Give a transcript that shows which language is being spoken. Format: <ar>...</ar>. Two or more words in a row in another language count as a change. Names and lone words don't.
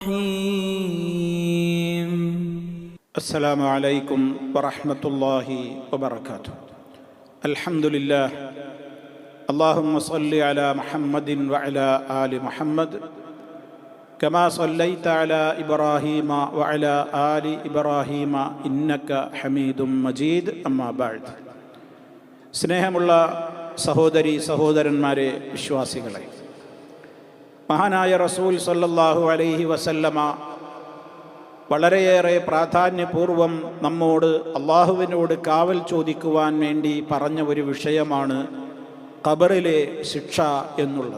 <ar>السلام عليكم ورحمة الله وبركاته. الحمد لله. اللهم صل على محمد وعلى آل محمد كما صليت على إبراهيم وعلى آل إبراهيم إنك حميد مجيد. أما بعد.</ar> <ml>സ്നേഹമുള്ള സഹോദരി സഹോദരന്മാരെ, വിശ്വാസികളെ, മഹാനായ റസൂൽ</ml> <ar>صلى الله عليه وسلم</ar> <ml>വളരെയേറെ പ്രാധാന്യപൂർവം നമ്മോട് അള്ളാഹുവിനോട് കാവൽ ചോദിക്കുവാൻ വേണ്ടി പറഞ്ഞ ഒരു വിഷയമാണ് ഖബറിലെ ശിക്ഷ എന്നുള്ളത്.</ml>